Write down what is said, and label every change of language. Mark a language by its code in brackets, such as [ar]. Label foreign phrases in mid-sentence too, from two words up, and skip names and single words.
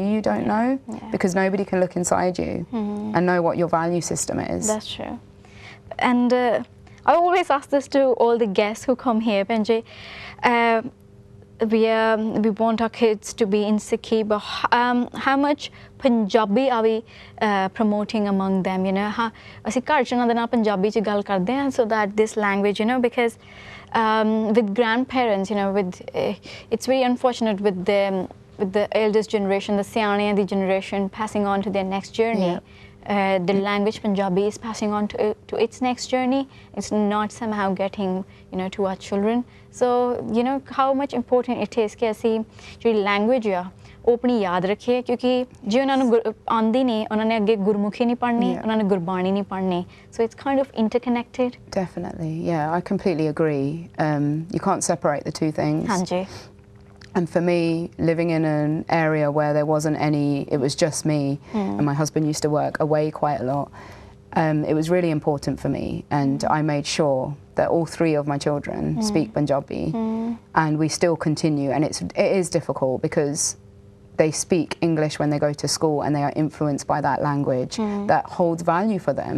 [en] You don't know, because nobody can look inside you and know what your value system is. That's true. And I always ask this to all the guests who come here, Benji. We want our kids to be in Sikhi, but how much Punjabi are we promoting among them? You know, [pa] ਅਸੀਂ ਘਰ ਚ ਉਹਨਾਂ ਦੇ ਨਾਲ ਪੰਜਾਬੀ ਚ ਗੱਲ ਕਰਦੇ ਹਾਂ, [en] so that this language, you know, because with grandparents, you know, it's very unfortunate with the eldest generation, the siyaane the generation passing on to their next journey. The language Punjabi is passing on to its next journey. It's not somehow getting, you know, to our children. So, you know, how much important it is [pa] कि ਅਸੀਂ ਜਿਹੜੀ language ਆ ਉਹ ਆਪਣੀ ਯਾਦ ਰੱਖੀਏ, ਕਿਉਂਕਿ ਜੇ ਉਹਨਾਂ ਨੂੰ ਆਉਂਦੀ ਨਹੀਂ, ਉਹਨਾਂ ਨੇ ਅੱਗੇ ਗੁਰਮੁਖੀ ਨਹੀਂ ਪੜ੍ਹਨੀ, ਉਹਨਾਂ ਨੇ ਗੁਰਬਾਣੀ ਨਹੀਂ ਪੜ੍ਹਨੀ. [en] So it's kind of interconnected. Definitely, yeah, I completely agree. You can't separate the two things. [pa] ਹਾਂਜੀ. [en] And for me, living in an area where there wasn't any, it was just me, and my husband used to work away quite a lot, it was really important for me, and I made sure that all 3 of my children speak Punjabi, and we still continue, and it is difficult because they speak English when they go to school and they are influenced by that language that holds value for them.